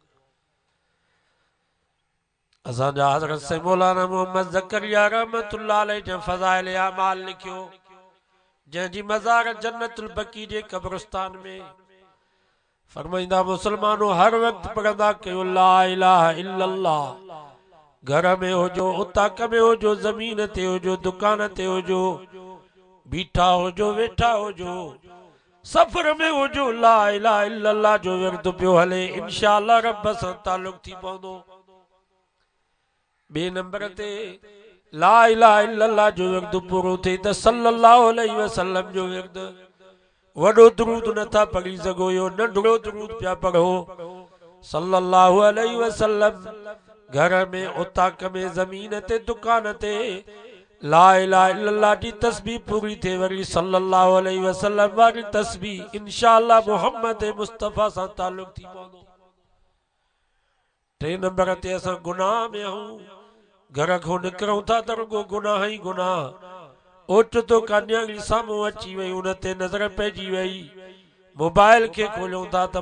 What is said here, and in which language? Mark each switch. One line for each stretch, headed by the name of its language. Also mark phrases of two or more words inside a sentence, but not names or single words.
Sindhi: असांजा हज़रत से मौलाना मोहम्मद ज़करिया
Arabic: رحمة الله عليه
Sindhi: जे फ़ज़ाइल आमाल लिखियो जंहिंजी मज़ार जन्नतुल बकी जे कब्रिस्तान में फरमाईंदा मुसलमानों हर वक्त पढ़ंदा कयो
Arabic: لا إله إلا الله
Sindhi: घर में हुजो उताक में हुजो ज़मीन ते हुजो दुकान ते हुजो बीठा हुजो वेठा हुजो सफ़र में हुजो
Arabic: لا إله إلا الله
Sindhi: जो विर्द पियो हले
Arabic: إن شاء الله
Sindhi: रब सां ताल्लुक़ थी पवंदो बे नंबर ते
Arabic: لا إله إلا الله
Sindhi: जो विर्द पूरो थिए त
Arabic: صلى الله عليه وسلم
Sindhi: जो विर्द वॾो दुरूद नथा पढ़ी सघो यो नंढड़ो दुरूद पिया पढ़ो
Arabic: صلى الله عليه وسلم
Sindhi: घर में उताक में ज़मीन ते दुकान ते
Arabic: لا إله إلا الله
Sindhi: जी तस्बीह पूरी थे वरी
Arabic: صلى الله عليه وسلم
Sindhi: वारी तस्बीह
Arabic: إن شاء الله
Sindhi: मोहम्मद मुस्तफ़ा सां ताल्लुक़ थी पवंदो टे नंबर ते असां गुनाह में आहियूं घर खां निकिरूं था त रुगो गुनाह ई गुनाह ओचितो का न्याणी साम्हूं अची वई उन ते नज़र पइजी वई मोबाइल खे खोलियूं था त